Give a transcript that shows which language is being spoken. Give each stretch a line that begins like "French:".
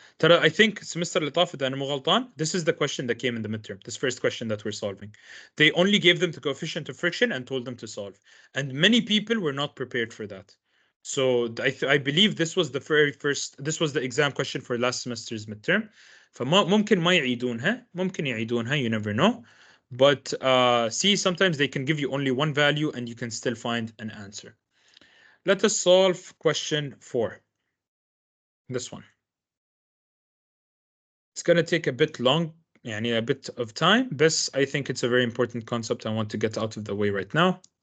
Arabic: ترى
English: I think semester
Arabic: اللي طاف إذا أنا مو غلطان,
English: this is the question that came in the midterm, this first question that we're solving. They only gave them the coefficient of friction and told them to solve. And many people were not prepared for that. So I believe this was the very first, this was the exam question for last semester's midterm.
Arabic: فممكن ما يعيدونها, ممكن يعيدونها,
English: you never know. But see, sometimes they can give you only one value and you can still find an answer. Let us solve question 4. This one. It's going to take a bit long,
Arabic: يعني
English: a bit of time, but I think it's a very important concept I want to get out of the way right now.